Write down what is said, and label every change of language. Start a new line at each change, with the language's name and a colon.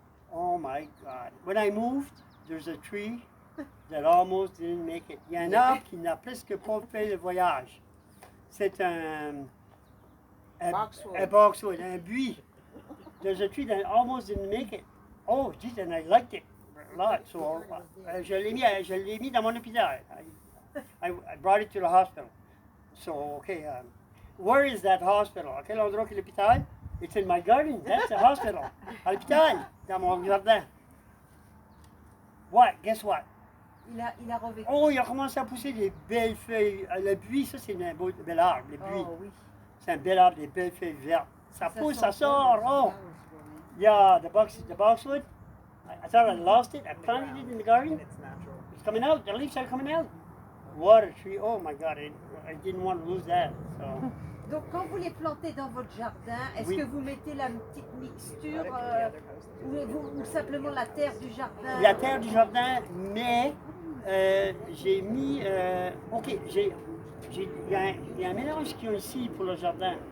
English: Oh my God. When I moved, there's a tree that almost didn't make it.
French: Il y a un arbre qui n'a presque pas fait le voyage. C'est un boxwood, un buis.
English: There's a tree that almost didn't make it. Oh, geez, and I liked it a lot. So
French: je l'ai mis dans mon hôpital.
English: I brought it to the hospital. So, okay, where is that hospital?
French: À quel endroit est l'hôpital?
English: It's in my garden. That's the hospital.
French: À l'hôpital, dans mon jardin.
English: What? Guess what?
French: Il a revécu. Oh, il a commencé à pousser des belles feuilles. Le buis, ça, c'est un bel arbre, le buis. Oh oui. C'est un bel arbre, des belles feuilles vertes. Ça pousse, ça sent
English: sort. Oh, yeah, the boxwood. I thought I lost it. I planted it in the garden. It's natural. It's coming out. The leaves are coming out. What a tree. Oh my God, I didn't want to lose that. So.
French: Donc quand vous les plantez dans votre jardin, est-ce Oui. que vous mettez la petite mixture ou simplement la terre du jardin? La terre du jardin, mais j'ai mis. OK, il y a un mélange qu'il y a ici pour le jardin.